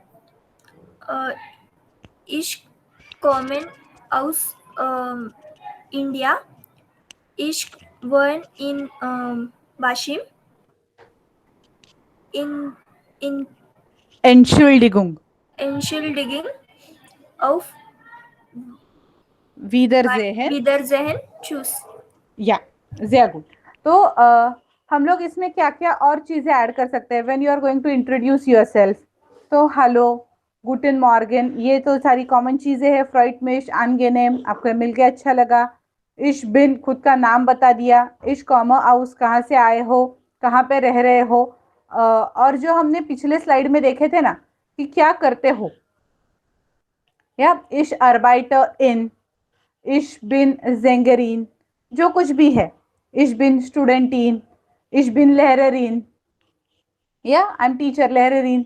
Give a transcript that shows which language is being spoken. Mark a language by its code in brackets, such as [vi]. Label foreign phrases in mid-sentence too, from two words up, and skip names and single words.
[de] Ich komme aus India. Ich wohne in Bashim. In Entschuldigung. Entschuldigung auf Wiedersehen. Wiedersehen. Tschüss. या sehr gut. [hi] तो हम लोग इसमें क्या क्या और चीजें ऐड कर सकते हैं [en] When you are going to introduce yourself. [hi] तो हेलो, [de] Guten Morgen, [hi] ये तो सारी कॉमन चीजें हैं। [de] Freut mich, angenehm, [hi] आपको मिल के अच्छा लगा। [de] Ich bin, [hi] खुद का नाम बता दिया। [de] Ich komme aus, [hi] कहाँ से आए हो, कहाँ पे रह रहे हो। और जो हमने पिछले स्लाइड में देखे थे ना कि क्या करते हो, या [de] Ich Arbeiter in, Ich bin Sängerin, [hi] जो कुछ भी है, [de] Ich bin Studentin, Ich bin Lehrerin, [hi] या [en] I am teacher [hi] लहरेरीन।